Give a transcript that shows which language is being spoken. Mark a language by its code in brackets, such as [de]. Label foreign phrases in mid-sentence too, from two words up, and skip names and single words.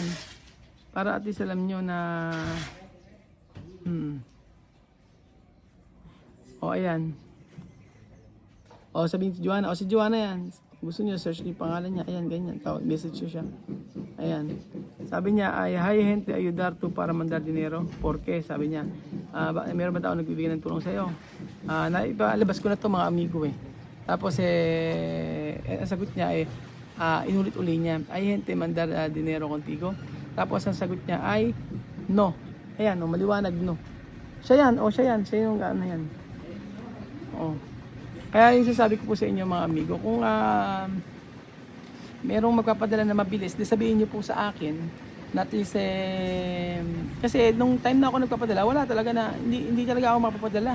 [tl] Para [en] at least [tl] alam nyo na ayan. Sabihin si Joanna, si Joanna yan. Gusto niyo search niyo yung pangalan niya. Ayan, ganyan. Tawag, message niyo siya. Ayan. Sabi niya, ay, [es] hi gente, ayudar to para mandar dinero. Porque, [tl] sabi niya, meron ba tao nagbibigay ng tulong sa'yo? Naipalabas ko na to mga amigo eh. Tapos ang sagot niya inulit-uli niya, [es] ay gente, mandar dinero contigo. [tl] Tapos ang sagot niya ay, no. Ayan, maliwanag, no. Siya yan, siya yung ano yan. Kaya yung sasabi ko po sa inyo mga amigo, kung merong magpapadala na mabilis, di sabihin niyo po sa akin na [en] at least [tl] kasi nung time na ako nagpapadala, wala talaga na hindi talaga ako mapapadala.